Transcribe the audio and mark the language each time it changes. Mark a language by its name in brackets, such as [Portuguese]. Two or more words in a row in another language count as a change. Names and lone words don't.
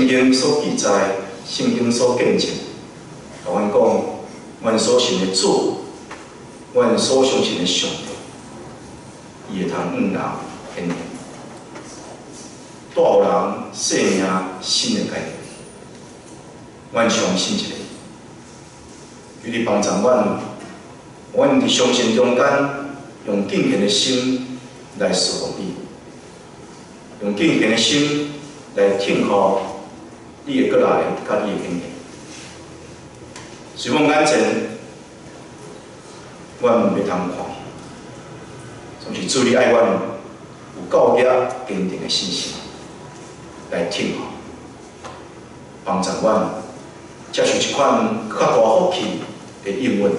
[Min Nan Chinese] 圣经所记载，圣经所见证，甲阮讲，阮所信的主，阮所相信的上帝，伊会通往人显现，带予人生命新的改变。阮相信一个，求你帮助阮。阮伫相信中间，用敬虔的心来侍奉你，用敬虔的心来听候你会过来，甲你的显现。随望眼前，阮袂通看，总是主你爱阮有够额坚定的信心来听候，帮助阮接受一款较大福气的应允。